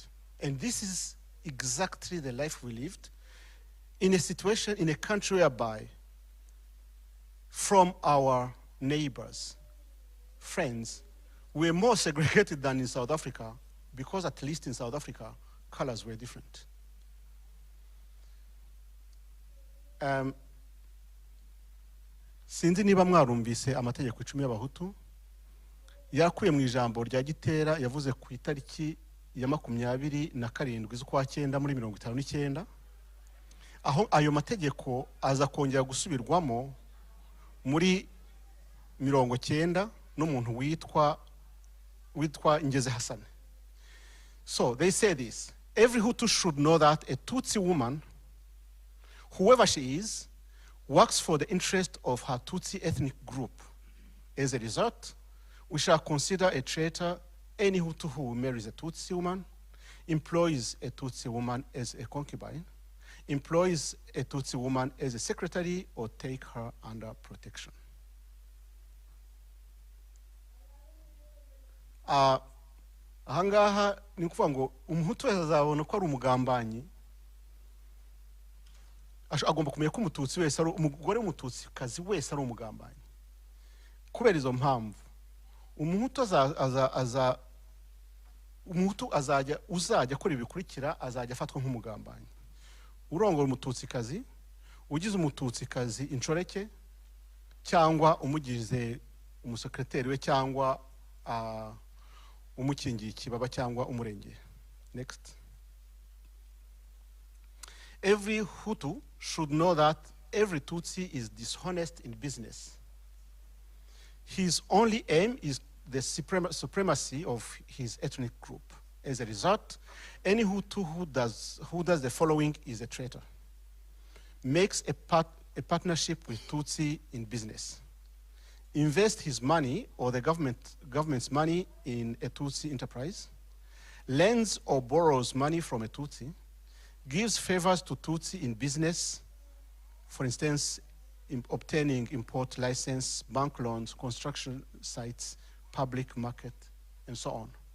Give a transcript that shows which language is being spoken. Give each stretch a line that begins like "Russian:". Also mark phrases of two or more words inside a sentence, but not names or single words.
English: And this is exactly the life we lived in a situation, in a country whereby from our neighbors, friends, we're more segregated than in South Africa, because at least in South Africa, colors were different.
Kinyarwanda: Sinzi niba mwarumvise amategeko 10 y'Abahutu yakuye mu ijambo rya Gitera yavuze ku itariki ya 27 z'ukwa 9 muri 59, aho ayo mategeko aza kongera gusubirwamo muri 90 n'umuntu witwa Ngeze Hassan.
English: So they say this: every Hutu should know that a Tutsi woman, whoever she is, works for the interest of her Tutsi ethnic group. As a result, we shall consider a traitor any Hutu who marries a Tutsi woman, employs a Tutsi woman as a concubine, employs a Tutsi woman as a secretary, or take her under protection.
Kinyarwanda: Ahangaha ni ukuvuga ngo umuhutu azabona ko ari umugambanyi, agomba kumenya ko umututsi wese ari umugore w'umututsi kazi wese ari umugambanyi. Kubera izo mpamvu umuhutu uzajya akora ibikurikira azajya afatwa nk'umugambanyi: urongora umututsi kazi, ugize umututsi kazi inshoreke, cyangwa umugize umusekreteri we, cyangwa umukingiye ikibaba, cyangwa umurengera.
English: Next. Every Hutu should know that every Tutsi is dishonest in business. His only aim is the supremacy of his ethnic group. As a result, any Hutu who does the following is a traitor: makes a partnership with Tutsi in business, invest his money or the government's money in a Tutsi enterprise, lends or borrows money from a Tutsi, gives favors to Tutsi in business, for instance, in obtaining import license, bank loans, construction sites, public market, and so on.